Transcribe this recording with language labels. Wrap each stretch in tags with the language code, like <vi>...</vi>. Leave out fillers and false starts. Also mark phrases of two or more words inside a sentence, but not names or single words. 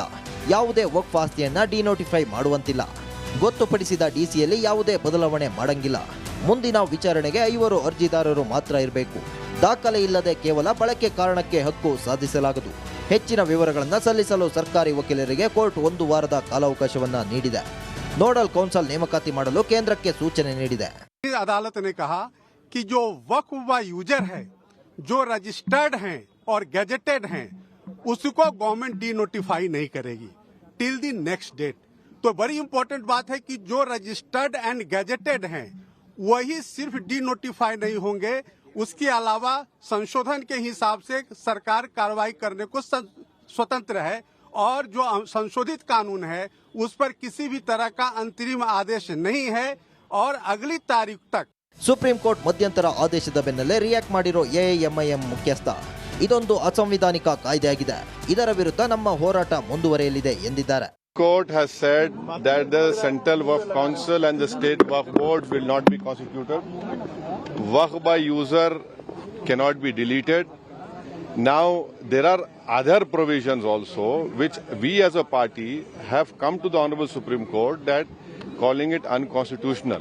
<kn>ಯಾವುದೇ ವಕ್ಫ್ ಆಸ್ತಿಯನ್ನ ಡಿನೋಟಿಫೈ ಮಾಡುವಂತಿಲ್ಲ. ಗೊತ್ತುಪಡಿಸಿದ ಡಿಸಿಯಲ್ಲಿ ಯಾವುದೇ ಬದಲಾವಣೆ ಮಾಡಂಗಿಲ್ಲ. ಮುಂದಿನ ವಿಚಾರಣೆಗೆ 5 ಅರ್ಜಿದಾರರು ಮಾತ್ರ ಇರಬೇಕು. ದಾಖಲೆ ಇಲ್ಲದೆ ಕೇವಲ ಬಳಕೆ ಕಾರಣಕ್ಕೆ ಹಕ್ಕು ಸಾಧಿಸಲಾಗದು. ಹೆಚ್ಚಿನ ವಿವರಗಳನ್ನು ಸಲ್ಲಿಸಲು ಸರ್ಕಾರಿ ವಕೀಲರಿಗೆ ಕೋರ್ಟ್ 1 ವಾರದ ಕಾಲಾವಕಾಶವನ್ನ ನೀಡಿದೆ. ನೋಡಲ್ ಕೌನ್ಸಿಲ್ ನೇಮಕಾತಿ ಮಾಡಲು ಕೇಂದ್ರಕ್ಕೆ ಸೂಚನೆ ನೀಡಿದೆ.</kn> <hi>अदालत ने कहा कि जो वक्फ व यूजर है, जो रजिस्टर्ड हैं और गैजेटेड हैं, उसको</hi> <en>government de notify</en> <hi>नहीं करेगी</hi> <en>till the next date.</en> <hi>तो बड़ी इंपॉर्टेंट बात है कि जो</hi> <en>registered and gazetted</en> <hi>हैं वही सिर्फ</hi> <en>de notify</en> <hi>नहीं होंगे. उसके अलावा संशोधन के हिसाब से सरकार कार्रवाई करने को स्वतंत्र है और जो संशोधित कानून है उस पर किसी भी तरह का अंतरिम आदेश नहीं है और अगली तारीख तक.</hi> <kn>ಸುಪ್ರೀಂ ಕೋರ್ಟ್ ಮಧ್ಯಂತರ ಆದೇಶದ ಬೆನ್ನಲ್ಲೇ ರಿಯಾಕ್ಟ್ ಮಾಡಿರೋ ಎಐಎಂಐಎಂ ಮುಖ್ಯಸ್ಥ ಇದೊಂದು ಅಸಂವಿಧಾನಿಕ ಕಾಯ್ದೆಯಾಗಿದೆ, ಇದರ ವಿರುದ್ಧ ನಮ್ಮ ಹೋರಾಟ ಮುಂದುವರಿಯಲಿದೆ ಎಂದಿದ್ದಾರೆ.</kn> <en>Court has said that the Central Waqf Council and the State Waqf Board will not be constituted. Waqf by user cannot be deleted. Now there are other provisions also which we as a party have come to the Honorable Supreme Court that calling it unconstitutional.</en>